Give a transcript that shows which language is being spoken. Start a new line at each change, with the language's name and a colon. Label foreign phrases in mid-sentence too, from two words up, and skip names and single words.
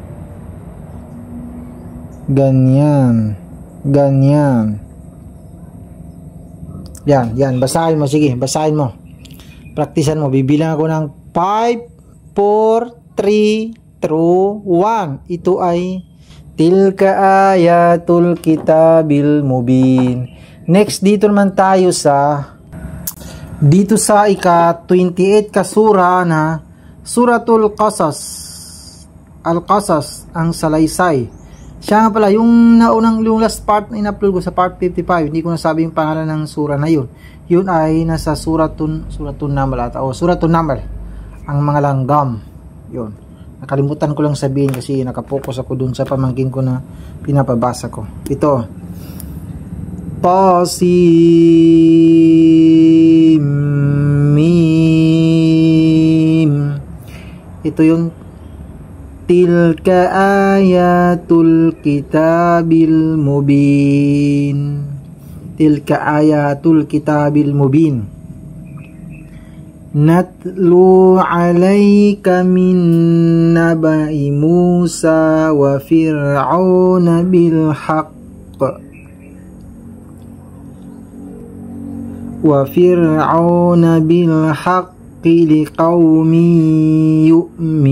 Filipino: Ganyan. Ganyan. Yan. Basahin mo. Sige, basahin mo. Praktisan mo. Bibilang ako ng 5, 4, 3, 2, 1. Ito ay
Arabic: تلك آيات الكتاب المبين.
Filipino: Next, dito naman tayo sa ika-28 kasura na Suratul Qasas. Al-Qasas, ang salaysay. Siya nga pala, yung last part na in-upload ko sa part 55, hindi ko nasabi yung pangalan ng sura na yun. Yun ay nasa Suratun Naml o Suratun Naml, ang mga langgam. Yun. Nakalimutan ko lang sabihin kasi nakapokus ako dun sa pamangkin ko na pinapabasa ko. Ito.
Arabic: طسم.
Filipino: Ito yung
Arabic: تلك آيات الكتاب المبين. تلك آيات الكتاب المبين. نتلو عليك من نبإ موسى وفرعون بالحق وفرعون بالحق لقوم يؤمنون